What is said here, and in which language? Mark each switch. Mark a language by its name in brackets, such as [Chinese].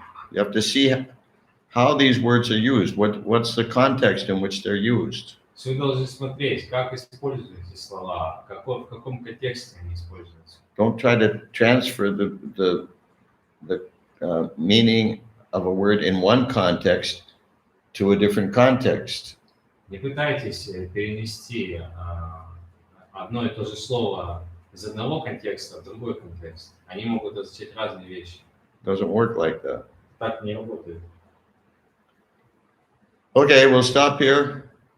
[English] You have to see how these words are used. What's the context in which they're used? [Russian] Вы должны смотреть, как используют эти слова, в каком контексте они используются. [English] Don't try to transfer the meaning of a word in one context to a different context. [Russian] Не пытайтесь перенести одно и то же слово из одного контекста в другой контекст. Они могут означать разные вещи. [English] Doesn't work like that. [Russian] Так не работает. [English] Okay, we'll stop here.